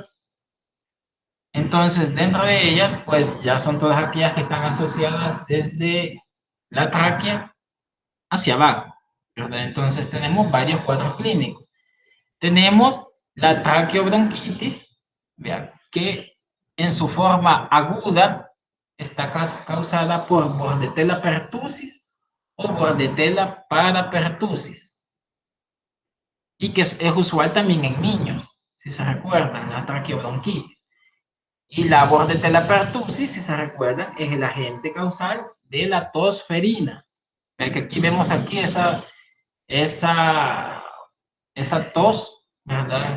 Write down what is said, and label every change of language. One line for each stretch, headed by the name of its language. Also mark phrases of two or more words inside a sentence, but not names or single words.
Spanish: Entonces, dentro de ellas, pues ya son todas aquellas que están asociadas desde la tráquea hacia abajo, ¿verdad? Entonces, tenemos varios cuadros clínicos. Tenemos la traqueobronquitis, vean, que en su forma aguda está causada por Bordetella pertussis o Bordetella parapertussis. Y que es usual también en niños, si se recuerdan, la traqueobronquitis. Y la Bordetella pertussis, si se recuerdan, es el agente causal de la tosferina. Ven que aquí vemos aquí esa tos, ¿verdad?